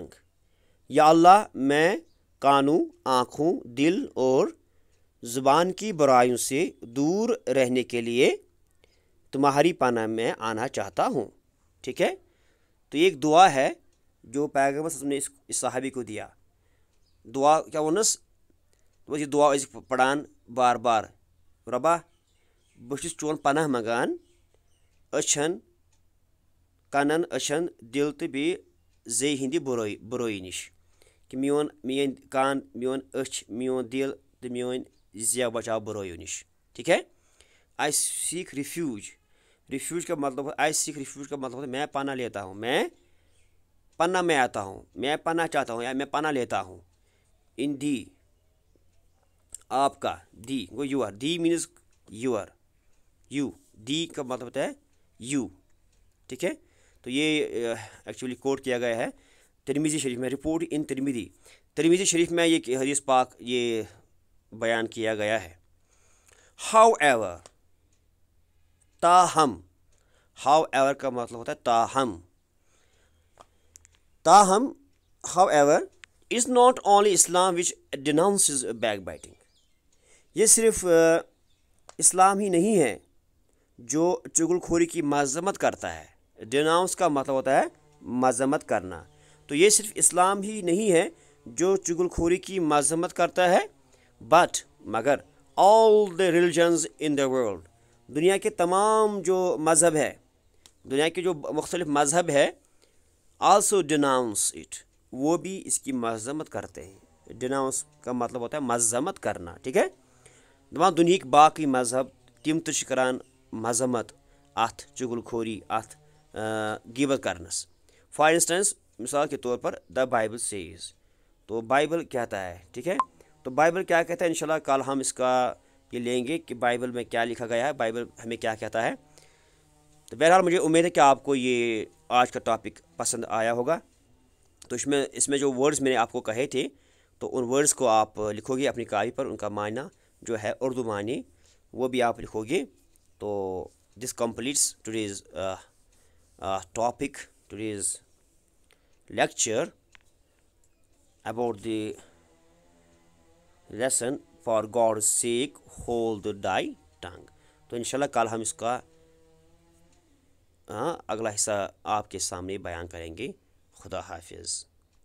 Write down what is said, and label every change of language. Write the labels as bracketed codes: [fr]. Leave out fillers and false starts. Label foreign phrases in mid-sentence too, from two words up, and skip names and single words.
[ur] یا اللہ، میں کانوں، آنکھوں، دل اور زبان کی برائیوں سے دور رہنے کے لیے تمہاری پناہ میں آنا چاہتا ہوں. ٹھیک ہے، تو یہ ایک دعا ہے جو پیغمبر صلی اللہ علیہ وسلم نے اس صحابی کو دیا. [ks] دعا کیا وونس؟ یہ دعا ٲسۍ پڑان بار بار، رۄبا بہٕ چھُس چون پناہ منٛگان أچھن، کنن، أچھن، دل تہٕ بیٚیہِ زیٚیہِ ہِنٛدِ بُرٲیی نِش، کہ میٛٲنۍ کان، میون أچھ، میون دل تہٕ میٛٲنۍ زیٚو بچاو بُرٲیو نِش. [ur] ٹھیک ہے، [en] I seek refuge. [ur] ریفیوج کا مطلب، [en] I seek refuge [ur] کا مطلب ہے میں پناہ لیتا ہوں، میں پناہ میں آتا ہوں، میں پناہ چاہتا ہوں، یا میں پناہ لیتا ہوں. [en] in thee, [ur] آپ کا، [en] thee go your, thee means your, you, thee [ur] کا مطلب ہوتا ہے [en] یو. [ur] ٹھیک ہے، تو یہ [en] actually quote [ur] کیا گیا ہے ترمذی شریف میں، [en] report in [ur] ترمذی شریف میں یہ حدیث پاک یہ بیان کیا گیا ہے. [en] however, [ur] تاہم، [en] however [ur] کا مطلب ہوتا ہے تاہم. تاہم، [en] however is not only Islam which denounces backbiting. [ur] یہ صرف اسلام ہی نہیں ہے جو چغل خوری کی مذمت کرتا ہے. ڈیناؤنس کا مطلب ہوتا ہے مذمت کرنا. تو یہ صرف اسلام ہی نہیں ہے جو چغل خوری کی مذمت کرتا ہے، بٹ مگر [en] all the religions in the world, [ur] دنیا کے تمام جو مذہب ہے، دنیا کے جو مختلف مذہب ہے، [en] also denounce it, [ur] وہ بھی اس کی مذمت کرتے ہیں. ڈیناؤنس کا مطلب ہوتا ہے مذمت کرنا. ٹھیک ہے، [ks] دپان دنہیک باقی مذہب تم تہ چھ کران مذمت اتھ چغل خوری، اتھ غیبت کرنس. [en] for instance, [ur] مثال کے طور پر [en] the Bible says, [ur] تو بائبل کہتا ہے، ٹھیک ہے، تو بائبل کیا کہتا ہے انشاءاللہ کل ہم اس کا یہ لیں گے کہ بائبل میں کیا لکھا گیا ہے، بائبل ہمیں کیا کہتا ہے۔ تو بہرحال مجھے امید ہے کہ آپ کو یہ آج کا ٹاپک پسند آیا ہوگا۔ تو اس میں جو ورڈز میں نے آپ کو کہے تھے، تو ان ورڈز کو آپ لکھو گے اپنی کاپی پر، ان کا معنی جو ہے اردو معنی وہ بھی آپ لکھو گے۔ [en] تو this completes today's topic, today's lecture about the lesson for God's sake hold thy tongue۔ [ur] تو انشاءاللہ کل ہم اس کا اگلا حصہ آپ کے سامنے بیان کریں گے۔ خدا حافظ۔